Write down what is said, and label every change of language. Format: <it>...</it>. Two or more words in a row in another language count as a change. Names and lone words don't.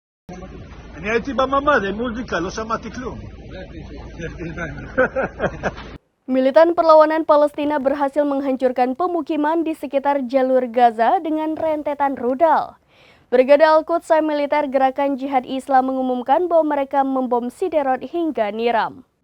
<he>אני הייתי בממ"ד, עם מוזיקה, לא שמעתי כלום.</he> <id>Militan perlawanan Palestina berhasil menghancurkan pemukiman di sekitar jalur Gaza dengan rentetan rudal. Brigade Al-Quds militer Gerakan Jihad Islam mengumumkan bahwa mereka membom Siderot hingga Niram.</id>